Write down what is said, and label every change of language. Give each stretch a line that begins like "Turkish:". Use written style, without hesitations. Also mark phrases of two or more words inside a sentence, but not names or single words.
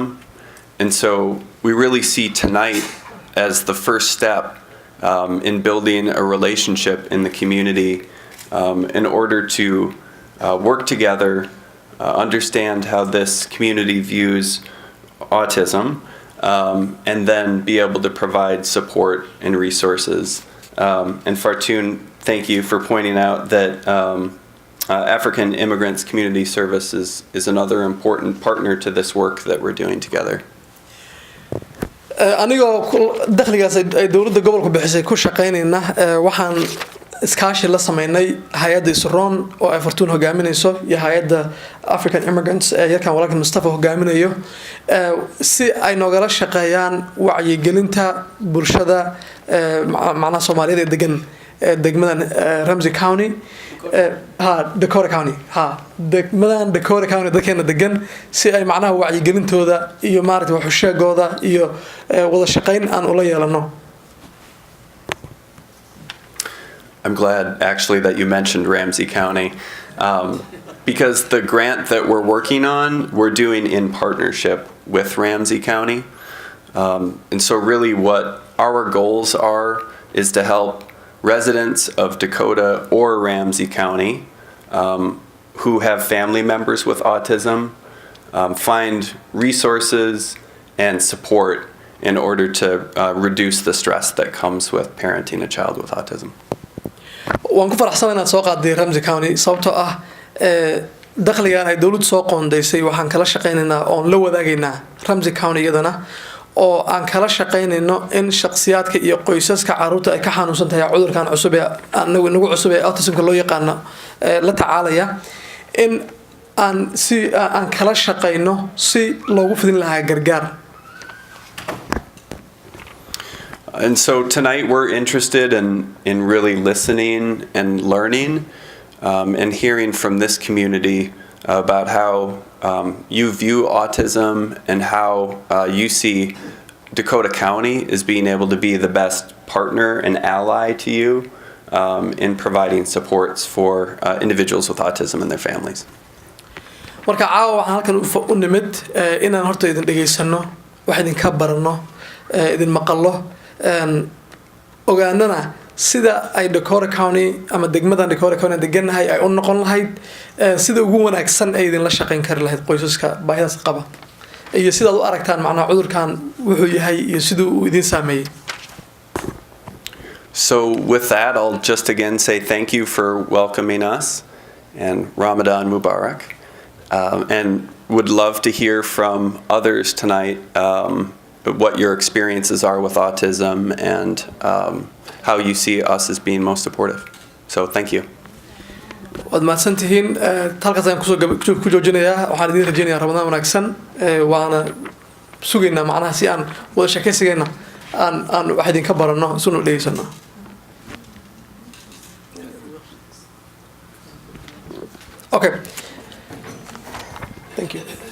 English: And so we really see tonight as the first step in building a relationship in the community in order to work together, understand how this community views autism, and then be able to provide support and resources. And Fartun, thank you for pointing out that African Immigrants Community Services is another important partner to this work that we're doing together.
Somali: anigoo dakhligaas ay dawladda gobolka bixisay ku shaqeynayna waxaan iskaashi la sameynay hay'adda Isroon oo ay Fartun hogaaminayso iyo hay'adda African Immigrants yarkan walaalka Mustafa hogaaminayo si ay nogala shaqeeyaan wacyigelinta bulshada macnaha Soomaaliyeed ee degan degmadan Ramsey County Dakota County degmadan Dakota County dadkeena degan si ay macnaha wacyigelintooda iyo maaragtay wax u sheegooda iyo wada shaqeyn aan ula yeelano
English: I'm glad actually that you mentioned Ramsey County because the grant that we're working on, we're doing in partnership with Ramsey County. And so really what our goals are is to help residents of Dakota or Ramsey County who have family members with autism find resources and support in order to reduce the stress that comes with parenting a child with autism.
Somali: waan ku faraxsanahay inaad soo qaaday Ramsey County sababtoo ah dakhligan ay dawladdu soo qoondeysay waxaan kala shaqeynaynaa oo la wadaagaynaa Ramsey County iyadana oo aan kala shaqeynayno in shakhsiyaadka iyo qoysaska carruurta ay ka xanuunsan tahay cudurkan cusub ee nagu cusub ee autism-ka loo yaqaan la tacaalaya in aan kala shaqeyno si loogu fidin lahaa gargaar.
English: And so tonight we're interested in really listening and learning and hearing from this community about how you view autism and how you see Dakota County as being able to be the best partner and ally to you in providing supports for individuals with autism and their families.
Somali: marka caawa waxaan halkan u nimid inaan horta idin dhageysano wax idin ka barano idin maqallo ogaanana sida ay Dakota County ama degmadan Dakota County deganahay ay u noqon lahayd sida ugu wanaagsan ay idin la shaqeyn kari lahayd qoysaska baahidaas qaba iyo sida aad u aragtaan macnaha cudurkan wuxuu yahay iyo sida uu idin saameeyay.
English: So with that, I'll just again say thank you for welcoming us and
Arabic: رمضان مبارك.
English: And would love to hear from others tonight what your experiences are with autism and how you see us as being most supportive. So thank you.
Somali: waad mahadsantihiin halkaas ayaan ku joojinayaa waxaan idin rajeynayaa Ramadaan wanaagsan waana sugaynaa macnaha si aan wada sheekaysigayna aan wax idinka barano sunu dheeysano.
English: Okay. Thank you.